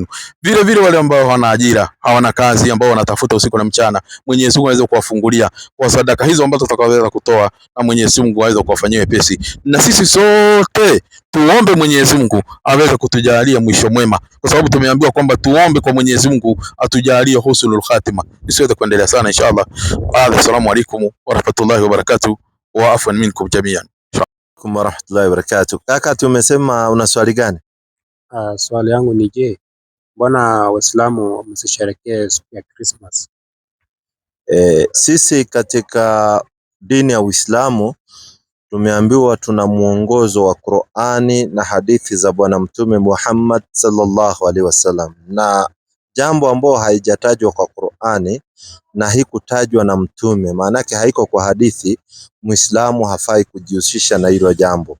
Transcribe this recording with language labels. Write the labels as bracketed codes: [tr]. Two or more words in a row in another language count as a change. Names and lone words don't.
[sw] Vile vile wale ambao hawana ajira, hawana kazi, ambao wanatafuta usiku na mchana, Mwenyezi Mungu aweze kuwafungulia kwa sadaka hizo ambazo tutakaweza kutoa, na Mwenyezi Mungu aweze kuwafanyia wepesi. Na sisi sote tuombe Mwenyezi Mungu aweze kutujalia mwisho mwema, kwa sababu tumeambiwa kwamba tuombe kwa Mwenyezi Mungu atujalie [ar] حسن الخاتمة. [sw] Nisiweze kuendelea sana inshallah. [ar] السلام عليكم ورحمة الله وبركاته، والعفو منكم جميعا. ورحمة الله وبركاته. [sw] Kaka, tumesema una swali gani? Swali yangu ni je, mbona Waislamu msisherekee siku ya Christmas? Sisi katika dini ya Uislamu tumeambiwa tuna muongozo wa Qur'ani na hadithi za Bwana Mtume Muhammad [ar] صلى الله عليه وسلم, [sw] na jambo ambalo haijatajwa kwa Qur'ani na hikutajwa na Mtume, maana yake haiko kwa hadithi, Muislamu hafai kujihusisha na hilo jambo.